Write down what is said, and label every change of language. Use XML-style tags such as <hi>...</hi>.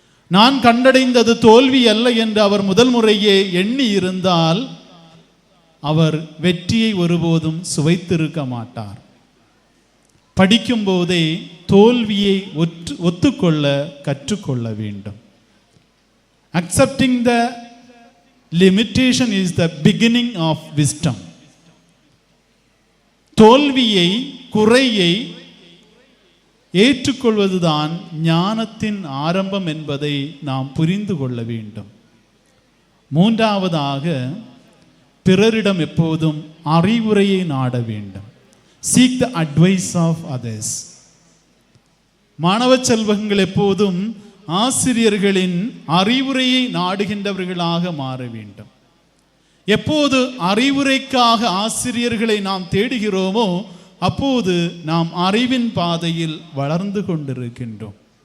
<ta>நான் கண்டடைந்தது தோல்வி அல்ல என்று அவர் முதல் முறையே எண்ணி இருந்தால் அவர் வெற்றியை ஒருபோதும் சுவைத்திருக்க மாட்டார். படிக்கும் போதே தோல்வியை ஒத்துக்கொள்ள கற்றுக்கொள்ள வேண்டும்.</ta> <en>Accepting the limitation is the beginning of wisdom.</en> <ta>தோல்வியை, குறையை ஏற்றுக்கொள்வதுதான் ஞானத்தின் ஆரம்பம் என்பதை நாம் புரிந்து கொள்ள வேண்டும். மூன்றாவதாக, பிறரிடம் எப்போதும் அறிவுரையை நாட வேண்டும்.</ta> <en>Seek the advice of others.</en> <ta>மாணவ செல்வங்கள் எப்போதும் ஆசிரியர்களின் அறிவுரையை நாடுகின்றவர்களாக மாற வேண்டும். எப்போது அறிவுரைக்காக ஆசிரியர்களை நாம் தேடுகிறோமோ அப்போது நாம் அறிவின் பாதையில் வளர்ந்து கொண்டிருக்கின்றோம்.</ta>